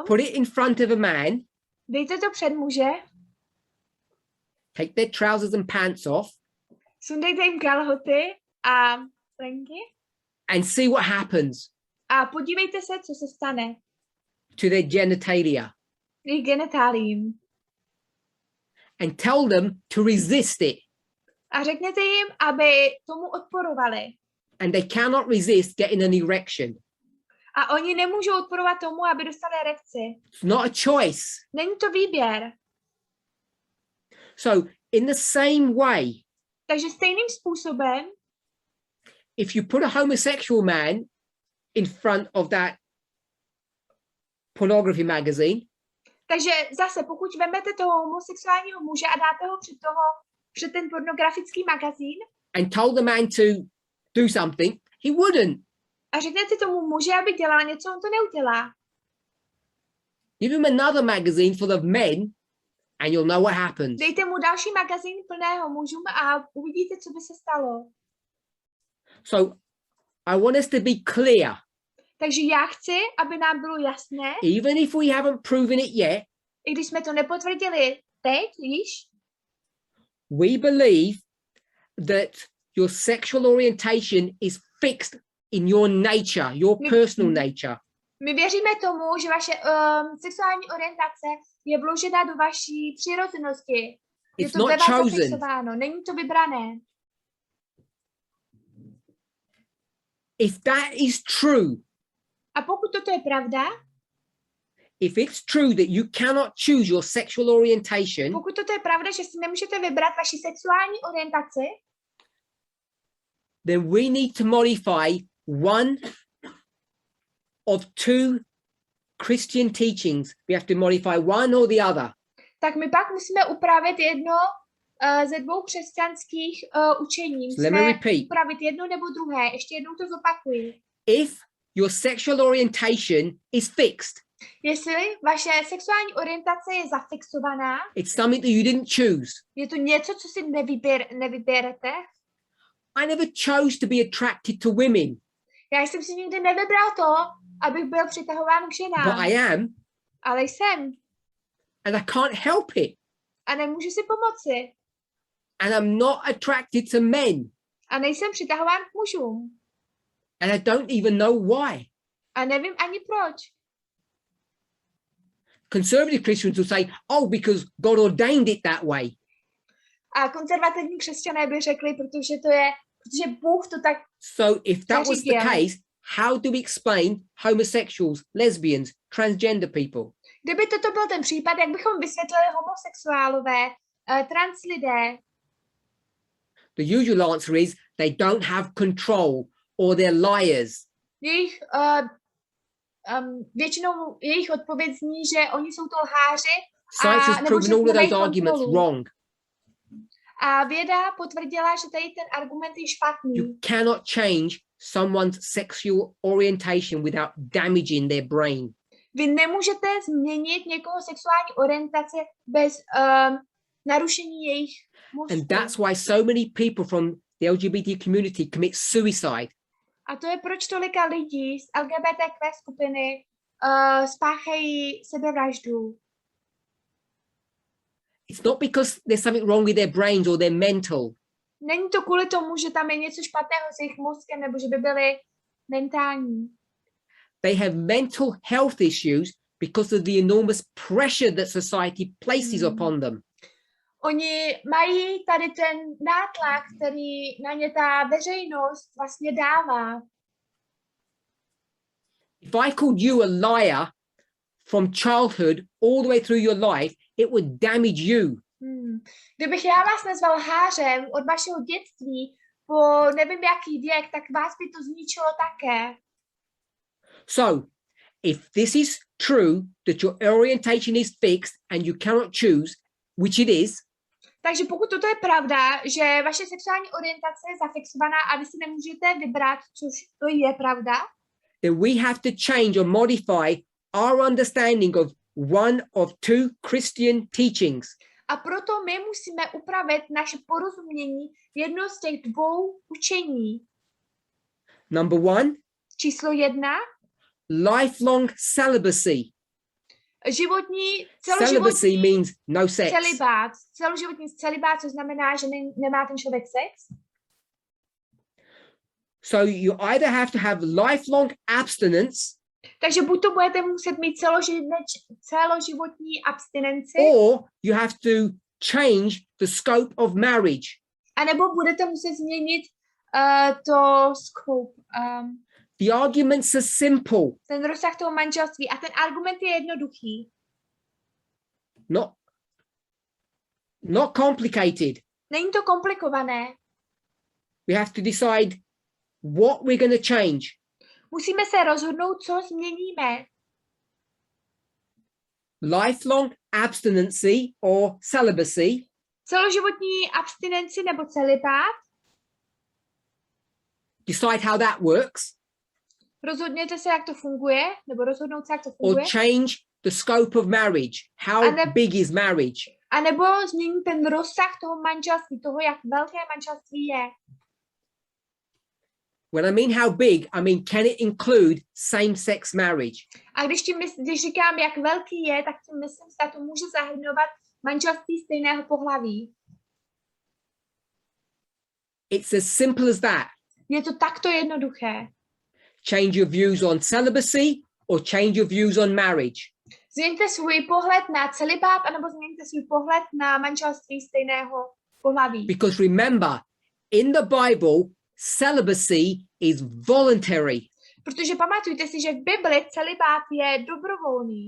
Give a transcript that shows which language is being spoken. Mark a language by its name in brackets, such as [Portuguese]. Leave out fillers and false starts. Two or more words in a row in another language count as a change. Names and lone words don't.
[English] put it in front of a man, [Czech] dejte to před muže, [English] take their trousers and pants off, [Czech] sundejte jim kalhoty a plenky [English] and see what happens [Czech] a podívejte se, co se stane [English] to their genitalia, [Czech] jejich genitáliím. [English] and tell them to resist it. [Czech] A řekněte jim, aby tomu odporovali. [English] And they cannot resist getting an erection. [Czech] A oni nemůžou odporovat tomu, aby dostali erekci. [English] It's not a choice. [Czech] Není to výběr. [English] So in the same way, [Czech] Takže stejným způsobem, [English] if you put a homosexual man in front of that pornography magazine, [Czech] takže zase, pokud vezmete toho homosexuálního muže a dáte ho před ten pornografický magazín [English] and told the man to do something, he wouldn't. [Czech] a řeknete tomu muži, aby dělal něco, on to neudělá. [English] Give him another magazine full of men and you'll know what happens. [Czech] Dejte mu další magazín plného mužům a uvidíte, co by se stalo. [English] So I want us to be clear. [Czech] Takže já chci, aby nám bylo jasné, [English] Even if we haven't proven it yet, [Czech] i když jsme to nepotvrdili teď již, [English] we believe that your sexual orientation is fixed in your nature, your personal nature. [Czech] my věříme tomu, že vaše sexuální orientace je vložena do vaší přirozenosti. Je [English] It's [Czech] to [English] not [Czech] ve vás [English] chosen. [Czech] zafixováno, není to vybrané. [English] If that is true, [Czech] A pokud toto je pravda, [English] if it's true that you cannot choose your sexual orientation, [Czech] pokud toto je pravda, že si nemůžete vybrat vaši sexuální orientaci, [English] then we need to modify one of two Christian teachings. We have to modify one or the other. [Czech] tak my pak musíme upravit jedno ze dvou křesťanských učení. [English] So let me [Czech] Musíme [English] repeat. [Czech] upravit jedno nebo druhé. Ještě jednou to zopakuji. [English] If your sexual orientation is fixed, [Czech] Jestli vaše sexuální orientace je zafixovaná, [English] it's something that you didn't choose. [Czech] je to něco, co si nevybерете. [English] I never chose to be attracted to women, [Czech] Já jsem si nikdy nevybral to, abych byl přitahován k ženám. [English] but I am, [Czech] Ale jsem. [English] and I can't help it. [Czech] A nemůžu si pomoci. [English] And I'm not attracted to men. [Czech] A nejsem přitahován k mužům. [English] And I don't even know why. [Czech] A nevím ani proč. [English] Conservative Christians will say, oh, because God ordained it that way. [Czech] A konzervativní křesťané by řekli, protože Bůh to tak [English] So if that was the [Czech] zařídil. [English] case, how do we explain homosexuals, lesbians, transgender people? [Czech] Kdyby toto byl ten případ, jak bychom vysvětlili homosexuálové, trans lidé? [English] The usual answer is they don't have control or they're liars. [Czech] Většinou jejich odpověď zní, že oni jsou to lháři. [English] Science has proven all of those arguments wrong. [Czech] A věda potvrdila, že tady ten argument je špatný. [English] You cannot change someone's sexual orientation without damaging their brain. [Czech] Vy nemůžete změnit někoho sexuální orientace bez narušení jejich mozku. [English] And that's why so many people from the LGBT community commit suicide. [Czech] A to je proč tolika lidí z LGBTQ skupiny spáchají sebevraždu. [English] It's not because there's something wrong with their brains or their mental. [Czech] Není to kvůli tomu, že tam je něco špatného s jejich mozkem, nebo že by byli mentální. [English] They have mental health issues because of the enormous pressure that society places upon them. [Czech] Oni mají tady ten nátlak, který na ně ta veřejnost vlastně dává. [English] If I called you a liar from childhood all the way through your life, it would damage you. [Czech] Kdybych já vás nazval lhářem od vašeho dětství po nevím jaký věk, tak vás by to zničilo také. [English] So, if this is true, that your orientation is fixed and you cannot choose, which it is, [Czech] takže pokud toto je pravda, že vaše sexuální orientace je zafixovaná a vy si nemůžete vybrat, což to je pravda, [English] then we have to change or modify our understanding of one of two Christian teachings. [Czech] A proto my musíme upravit naše porozumění jedno z těch dvou učení. [English] Number one, [Czech] číslo 1, [English] lifelong celibacy. Celibacy means no sex. [Czech] Celibát. Celoživotní celibát, což znamená, že nemá ten člověk sex. [English] So you either have to have lifelong abstinence, [Czech] takže buď to budete muset mít celoživotní abstinenci, [English] or you have to change the scope of marriage. [Czech] A nebo budete muset změnit to scope. [English] The arguments are simple. [Czech] Ten rozsah toho manželství. A ten argument je jednoduchý. [English] Not complicated. [Czech] Není to komplikované. [English] We have to decide what we're going to change. [Czech] Musíme se rozhodnout, co změníme. [English] Lifelong abstinency or celibacy. [Czech] Celoživotní abstinenci nebo celibát. [English] Decide how that works. [Czech] Rozhodněte se, jak to funguje, nebo rozhodnout se, jak to funguje. [English] Or change the scope of marriage. How big is marriage? [Czech] A nebo změnit ten rozsah toho manželství, toho, jak velké manželství je. [English] When I mean how big, I mean can it include same-sex marriage? [Czech] A když říkám, jak velký je, tak tím myslím, že to může zahrnovat manželství stejného pohlaví. [English] It's as simple as that. [Czech] Je to takto jednoduché. [English] Change your views on celibacy or change your views on marriage. [Czech] Změňte svůj pohled na celibát, anebo změňte svůj pohled na manželství stejného pohlaví. [English] Because remember, in the Bible, celibacy is voluntary. [Czech] Protože pamatujte si, že v Bibli celibát je dobrovolný.